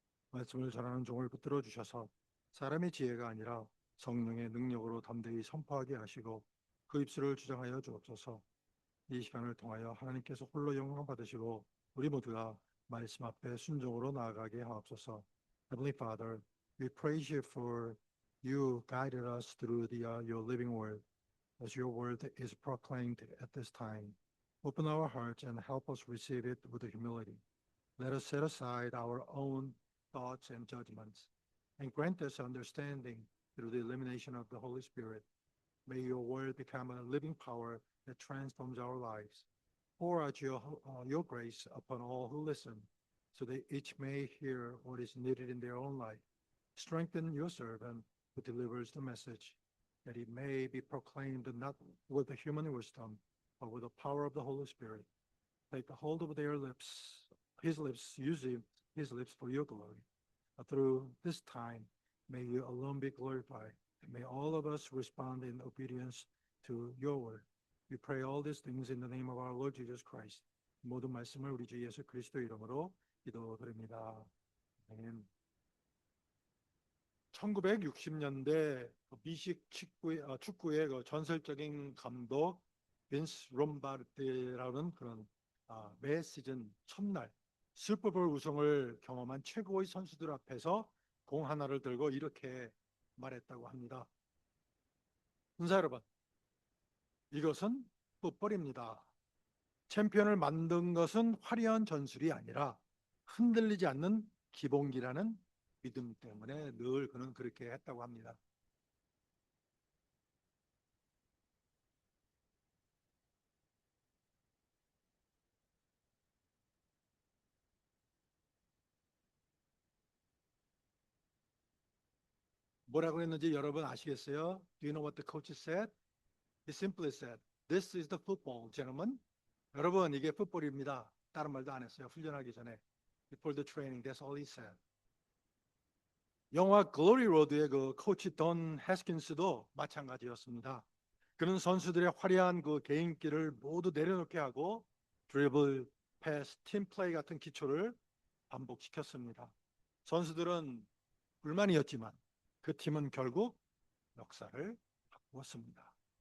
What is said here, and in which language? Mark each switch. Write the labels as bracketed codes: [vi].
[ko] 말씀을 전하는 종을 붙들어 주셔서 사람의 지혜가 아니라 성령의 능력으로 담대히 선포하게 하시고 그 입술을 주장하여 주옵소서. 이 시간을 통하여 하나님께서 홀로 영광 받으시고 우리 모두가 말씀 앞에 순종으로 나아가게 하옵소서. [en] Heavenly Father, we praise you for you guided us through your living word as your word is proclaimed at this time. Open our hearts and help us receive it with humility. Let us set aside our own thoughts and judgments, and grant us understanding through the illumination of the Holy Spirit. May your word become a living power that transforms our lives. Pour out your grace upon all who listen, so that each may hear what is needed in their own life. Strengthen your servant who delivers the message, that it may be proclaimed not with the human wisdom, but with the power of the Holy Spirit. Take hold of their lips, his lips, using his lips for your glory. Through this time, may you alone be glorified, and may all of us respond in obedience to your word. We pray all these things in the name of our Lord Jesus Christ. [ko] 모든 말씀을 우리 주 예수 그리스도 이름으로 기도드립니다. 아멘. 1960년대 미식 축구의 그 전설적인 감독 빈스 롬바르디라는 그런 매 시즌 첫날 슈퍼볼 우승을 경험한 최고의 선수들 앞에서 공 하나를 들고 이렇게 말했다고 합니다. 군사 여러분, 이것은 풋볼입니다. 챔피언을 만든 것은 화려한 전술이 아니라 흔들리지 않는 기본기라는 믿음 때문에 늘 그는 그렇게 했다고 합니다. 뭐라고 했는지 여러분 아시겠어요? [en] Do you know what the coach said? He simply said, "This is the football, gentlemen." [ko] 여러분, 이게 풋볼입니다. 다른 말도 안 했어요. 훈련하기 전에. [en] Before the training, that's all he said. [ko] 영화 글로리 로드의 그 코치 돈 해스킨스도 마찬가지였습니다. 그는 선수들의 화려한 그 개인기를 모두 내려놓게 하고 드리블, 패스, 팀 플레이 같은 기초를 반복시켰습니다. 선수들은 불만이었지만 그 팀은 결국 역사를 바꾸었습니다.